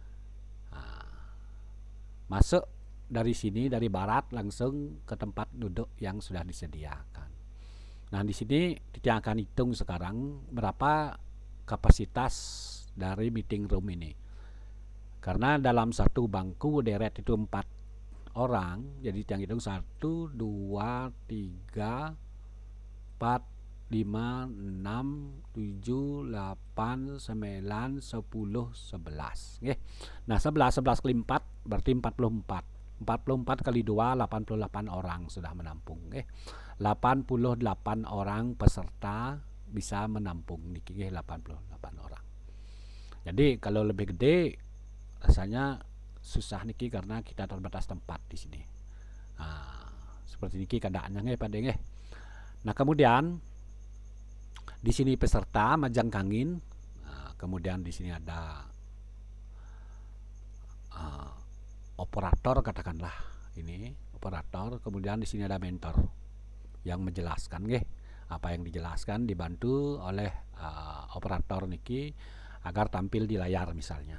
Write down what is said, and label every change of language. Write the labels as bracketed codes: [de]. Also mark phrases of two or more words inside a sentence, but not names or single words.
[id] Masuk dari sini, dari barat langsung ke tempat duduk yang sudah disediakan. Nah, di sini Titiang akan hitung sekarang berapa kapasitas dari [en] meeting room [id] ini. Karena dalam satu bangku deret itu 4 orang, jadi Titiang hitung 1, 2, 3, 5, 6, 7, 8, 9, 10, 11. Nggih. Nah, 11 kali 4 berarti 44. 44 kali 2 88 orang sudah menampung, nggih. 88 orang peserta bisa menampung niki, nggih, 88 orang. Jadi kalau lebih gede rasanya susah niki karena kita terbatas tempat di sini. Seperti niki keadaannya, nggih, Pak De, nggih. Nah, kemudian di sini peserta [ban] majang kangin. [id] Kemudian di sini ada operator, katakanlah ini operator. Kemudian di sini ada mentor yang menjelaskan, nggih. Apa yang dijelaskan dibantu oleh operator niki agar tampil di layar misalnya.